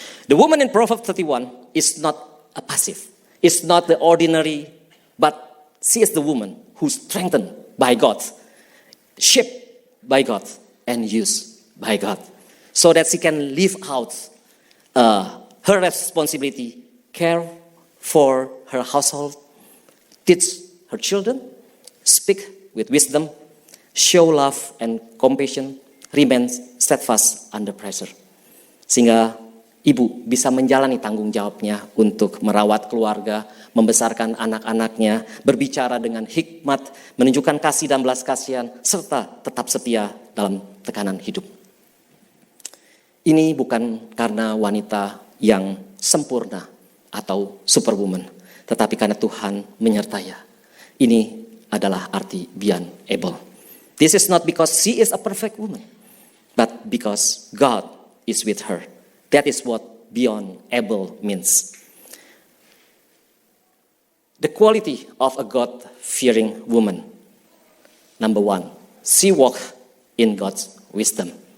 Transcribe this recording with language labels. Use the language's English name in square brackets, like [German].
[English] The woman in Proverbs 31 is not a passive, is not the ordinary, but she is the woman who strengthened by God, shaped by God, and used by God, so that she can live out her responsibility, care for her household, teach her children, speak with wisdom, show love and compassion, remain steadfast under pressure. [Indonesian] Sehingga ibu bisa menjalani tanggung jawabnya untuk merawat keluarga, membesarkan anak-anaknya, berbicara dengan hikmat, menunjukkan kasih dan belas kasihan, serta tetap setia dalam tekanan hidup. Ini bukan karena wanita yang sempurna atau superwoman, tetapi karena Tuhan menyertainya. Ini adalah arti beyond able. [English] This is not because she is a perfect woman, but because God is with her. That is what beyond able means. The quality of a God-fearing woman. Number one, she walks in God's wisdom.